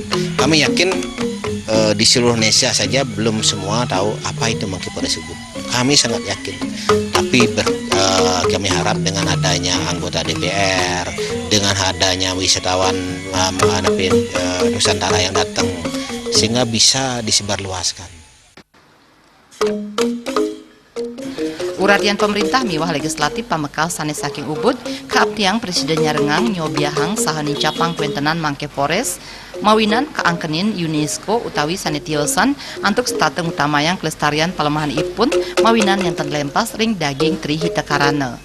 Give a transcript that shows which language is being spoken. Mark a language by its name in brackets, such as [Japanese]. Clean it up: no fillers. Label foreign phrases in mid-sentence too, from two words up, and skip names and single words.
[Indonesian] Kami yakin di seluruh Indonesia saja belum semua tahu apa itu Monkey Forest Ubud. Kami sangat yakin. Tapi kami harap dengan adanya anggota DPR, dengan adanya wisatawan Nusantara yang datang, sehingga bisa disebarluaskan. [Balinese] Uratian pemerintah miwah legislatif pamekas sane saking Ubud kaaptiang Presiden Nyarengang Nyobiahang saha nincapang kuentenan Monkey Forest mawinan kaangkenin UNESCO utawi sane tiosan antuk stateng utamayang kelestarian pelemahan ipun mawinan yang terlempas ring daging tri hitakarana.